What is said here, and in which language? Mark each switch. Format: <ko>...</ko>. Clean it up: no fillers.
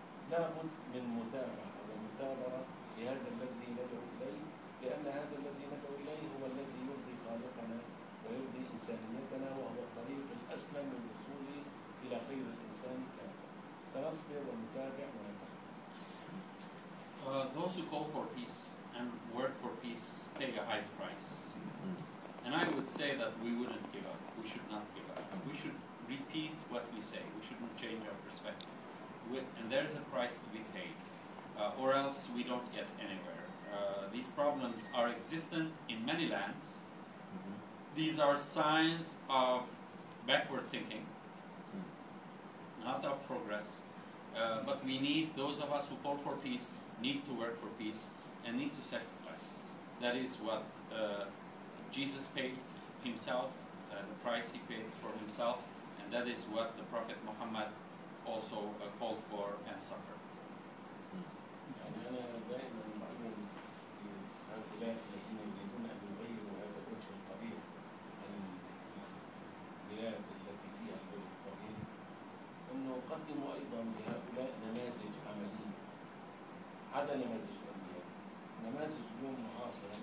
<ar>لابد من متابعة ومثابرة لهذا الذي ندعو إليه، لأن هذا الذي ندعو إليه هو الذي يرضي خالقنا ويرضي إنسانيتنا، وهو الطريق الأسلم للوصول إلى خير الإنسان كافة. سنصبر ونتابع ونتحمل.</ar> <en>Those who call for peace and work for peace pay a high price. And I would say that we wouldn't give up. We should not give up. We should repeat what we say. We shouldn't change our perspective. And there's a price to be paid, or else we don't get anywhere. These problems are existent in many lands. These are signs of backward thinking, not of progress. But we need, those of us who call for peace, need to work for peace and need to sacrifice. That is what Jesus paid himself, the price he paid for himself, and that is what the Prophet Muhammad also called for and suffered.</en> <ar>يعني أنا دائما أؤمن بهؤلاء الذين يريدون أن يغيروا هذا الوجه القبيح من البلاد التي فيها الوجه القبيح، أنه قدموا أيضا لهؤلاء نماذج عملية عدا نماذج الأنبياء، نماذج اليوم معاصرة.</ar>